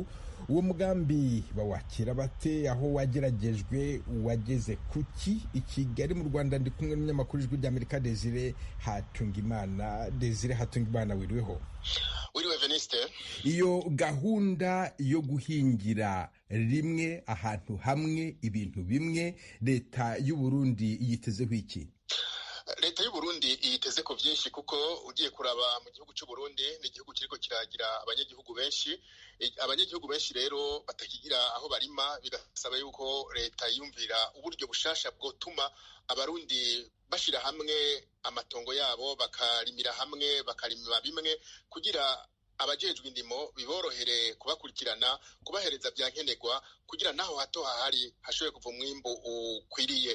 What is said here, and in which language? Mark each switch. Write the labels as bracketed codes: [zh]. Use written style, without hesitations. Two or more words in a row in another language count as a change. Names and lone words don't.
[rw] Uwo mugambi bawakira bate? Aho wageragejwe wageze kuki? I Kigali mu Rwanda ndi kumwe n'umunyamakuru w'ijwi ry'Amerika Desire Hatungimana. Desire Hatungimana, wiriweho? Wiriwe Veniste. Iyo gahunda yo guhingira rimwe ahantu hamwe ibintu bimwe, leta y'u Burundi yitezeho iki? [rn] Leta y'u Burundi yiteze ko byinshi kuko ugiye kuraba mu gihugu cy'u Burundi ni igihugu kiriko kiragira abanyagihugu benshi. Abanyagihugu benshi rero batakigira aho barima, bigasaba yuko leta yumvira uburyo bushasha bwotuma abarundi bashira hamwe amatongo yabo bakarimira hamwe bakarima bimwe kugira abajejwe indimo biborohere kubakurikirana kubahereza byankenerwa kugira naho hato hahari hashoboye kuva umwimbo ukwiriye.